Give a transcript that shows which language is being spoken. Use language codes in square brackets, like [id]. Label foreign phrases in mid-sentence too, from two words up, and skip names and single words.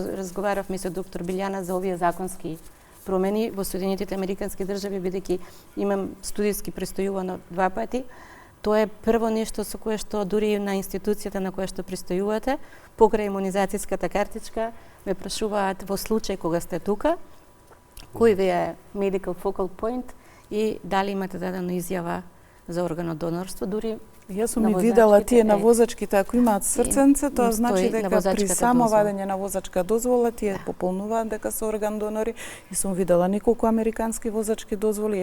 [mk] Разговаравме со доктор Билјана за овие законски промени во Соединетите Американски држави, бидејќи имам студиски престојувано 2 пати. Тоа е прво нешто со кое што дури на институцијата на која што престојувате, покрај имунизацијската картичка, ме прашуваат во случај кога сте тука, кој ви е [en] medical focal point [mk] и дали имате дадена изјава за органодонорство, дури Јас сум и видела тие на возачките, ако имаат срценце, тоа значи дека при само вадење на возачка дозвола тие пополнуваат дека се орган донори, и сум видела неколку американски возачки дозволи.